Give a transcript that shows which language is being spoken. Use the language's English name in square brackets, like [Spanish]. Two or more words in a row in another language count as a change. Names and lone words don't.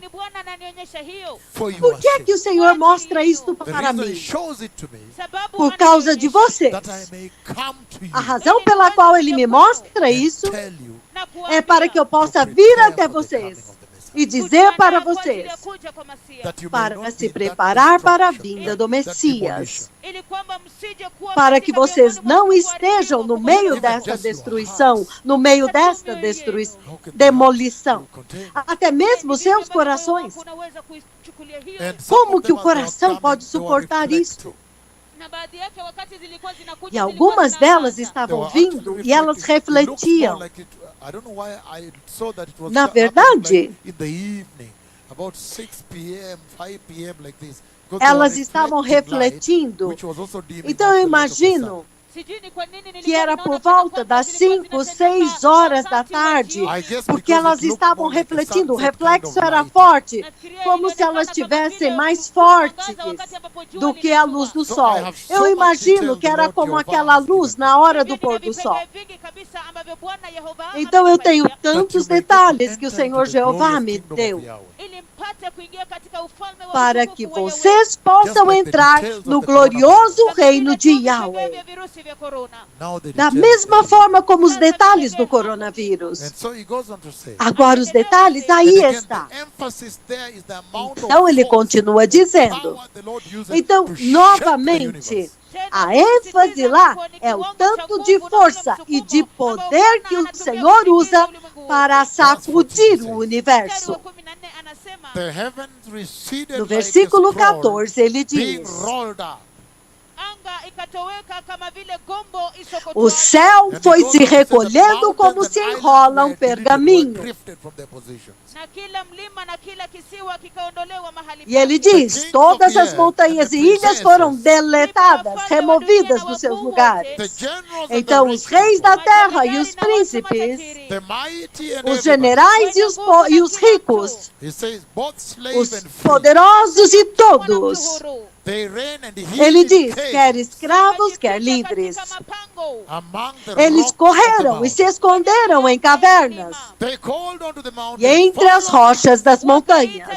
[Portuguese] Por que é que o Senhor mostra isto para mim? Por causa de vocês. A razão pela qual Ele me mostra isso é para que eu possa vir até vocês e dizer para [Swahili] kujiandaa kwa ajili [Portuguese] vocês [Swahili] ya kuja kwa Masia, [English] that you may [Portuguese] para [English] not [Portuguese] se [English] be in that [Portuguese] preparar para a [English] destruction, [Portuguese] vinda do [English] that [Portuguese] Messias, [English] demolition. [Swahili] ili kwamba msije kuwa [Portuguese] para que [Swahili] katika [Portuguese] vocês [Swahili] miongoni mwa [Portuguese] não [Swahili] watu [Portuguese] estejam no [Swahili] kuharibiwa [Portuguese] meio [Swahili] kwa [Portuguese] desta [English] just your [Portuguese] destruição, [English] hearts. [Portuguese] no meio desta [English] How can the [Portuguese] demolição, [English] heart contain? [Portuguese] até mesmo [Swahili] Ndivyo [Portuguese] seus [Swahili] ambavyo moyo [Portuguese] corações. [Swahili] wako unaweza kuichukulia hiyo. [English] And some [Portuguese] Como [English] of [Portuguese] que [English] them, [Portuguese] o [English] as they are [Portuguese] coração [English] coming, [Portuguese] pode [English] they were [Portuguese] suportar [English] reflecting. [Portuguese] isto? [Swahili] Na baadhi yake wakati zilikuwa zinakuja, [Portuguese] E [Swahili] zilikuwa [Portuguese] algumas delas [Swahili] zinaangaza. [Portuguese] estavam [English] They were [Portuguese] vindo [English] actually [Portuguese] e elas [English] reflecting. It looks more [Portuguese] refletiam. [English] like it, I don't know why I saw that it was [Swahili] Na [English] happening [Portuguese] verdade, [English] like in the evening, about 6 p.m., 5 p.m. like this. Because they [Portuguese] elas [English] were [Portuguese] estavam [English] reflecting light, [Portuguese] refletindo. [English] which was also dimming [Portuguese] Então [English] out [Portuguese] eu [English] the light of the sun. [Portuguese] imagino [Swahili] Sijui ni kwa nini [Portuguese] que [Swahili] nilikuwa [Portuguese] era [Swahili] ninaona [Portuguese] por [Swahili] kana [Portuguese] volta [Swahili] kwamba [Portuguese] das [Swahili] zilikuwa [Portuguese] 5, [Swahili] zinatembea [Portuguese] 6 horas da [Swahili] wakati wa [Portuguese] tarde, [Swahili] jioni. [English] I guess [Portuguese] porque [English] because [Portuguese] elas [English] it looked [Portuguese] estavam [English] more like a [Portuguese] refletindo, o [English] sunset kind of [Portuguese] reflexo era [English] light. [Portuguese] forte, [Swahili] Nafikiria [Portuguese] como se [Swahili] ilionekana [Portuguese] elas [Swahili] kama [Portuguese] tivessem [Swahili] vile [Portuguese] mais [Swahili] kuna mwangaza [Portuguese] fortes [Swahili] wakati ambapo jua [Portuguese] do que a [Swahili] linatua. [Portuguese] luz do [English] So [Portuguese] sol. [English] I have so [Portuguese] Eu [English] much [Portuguese] imagino [English] detail [Portuguese] que [English] the [Portuguese] era [English] Lord [Portuguese] como [English] Jehovah [Portuguese] aquela [English] has given [Portuguese] luz [English] me. [Portuguese] na hora [Swahili] Hivi [Portuguese] do [Swahili] nina [Portuguese] pôr do sol. [Swahili] vipengee vingi kabisa ambavyo Bwana Yehova [Portuguese] Então eu tenho [Swahili] amenipatia, [Portuguese] tantos [English] That you may get to [Portuguese] detalhes que o [English] enter [Portuguese] Senhor [English] into the glorious [Portuguese] Jeová me [English] kingdom of [Portuguese] deu, [English] Yahweh. [Swahili] ili mpate kuingia katika ufalme wa [Portuguese] para [Swahili] utukufu [Portuguese] que [Swahili] wa Yahweh. [Portuguese] vocês possam [English] like the [Portuguese] entrar [English] details of [Portuguese] no [English] the [Portuguese] glorioso [Swahili] Kama vile [Portuguese] reino [Swahili] tu [Portuguese] de [Swahili] vipengee [Portuguese] Yahweh. [Swahili] vya virusi vya corona. [English] Now the [Portuguese] Da [English] details [Portuguese] mesma [English] there. [Portuguese] forma como os detalhes do coronavírus. [English] And so he goes on to say, [Portuguese] Agora os detalhes [English] and [Portuguese] aí [English] again, [Portuguese] está. [English] the emphasis there is the amount [Portuguese] Então [English] of [Portuguese] ele [English] force [Portuguese] continua [English] and [Portuguese] dizendo. [English] power the Lord uses [Portuguese] Então, [English] to shape the [Portuguese] novamente, [English] universe. [Portuguese] a ênfase lá é o tanto de força e de poder que o Senhor usa para sacudir o universo. [Swahili] Mstari wa 14 anasema, [English] The heavens receded [Portuguese] No [English] like a [Portuguese] versículo [English] scroll [Portuguese] 14 ele [English] being [Portuguese] diz: [English] rolled up. [Swahili] anga ikatoweka kama vile gombo [Portuguese] o [Swahili] isokotwavyo. [Portuguese] céu foi se recolhendo como se enrola um pergaminho. [Swahili] Na kila mlima na kila kisiwa kikaondolewa mahali [Portuguese] E ele [Swahili] pake. [Portuguese] diz: todas as montanhas e ilhas foram deletadas, removidas dos seus lugares. Então os reis da terra e os príncipes, os generais e os ricos, os poderosos e todos, ele diz, quer escravos, quer livres, eles correram e se esconderam em cavernas e entre as rochas das montanhas.